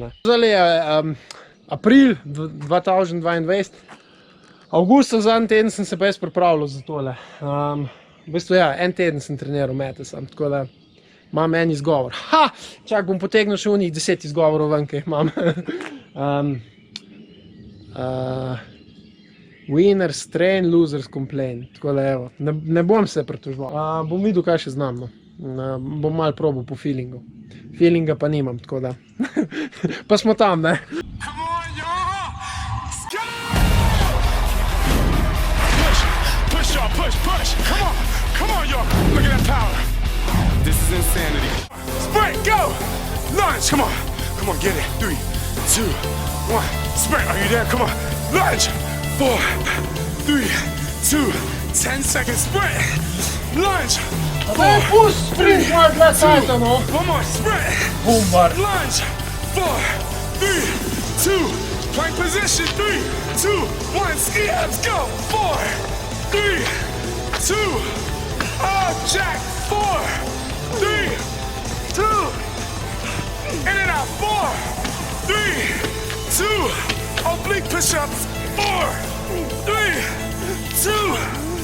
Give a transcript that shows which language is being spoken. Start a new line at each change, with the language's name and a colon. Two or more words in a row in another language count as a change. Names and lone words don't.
Slovenian: Zdaj je april 2022, avgusta zadnji teden sem se pa jaz pripravljal za tole. V bistvu ja, en teden sem treniral mete sam, tako da imam en izgovor. Čak, bom potegnil še unih 10 izgovorov ven, ki jih imam.
English: Winners train, losers complain.
Slovenian: Tako da evo, ne bom se pritoževal. Bom videl, kaj še znam. Bom malo probal po feelingu. Feelinga pa nimam, tako da. Pa smo tam, ne?
English: Come on, y'all! Go! Push, y'all, push! Come on, y'all! Look at that power! This is insanity. Sprint, go! Lunge, come on, get it. 3, 2, 1, sprint. Are you there? Come on, lunge. 4, 3, 2, 10 seconds, sprint. Lunge. 4,
Slovenian: Pusti sprint, malo dlje cajta, no.
English: one more, sprint.
Slovenian: Bumbar.
English: Lunge. 4, 3, 2, plank position. 3, 2, 1, ski abs, go. 4, 3, 2, up, jack. 4, 3, 2, in and out. 4, 3, 2, oblique push-ups. 4, 3, 2.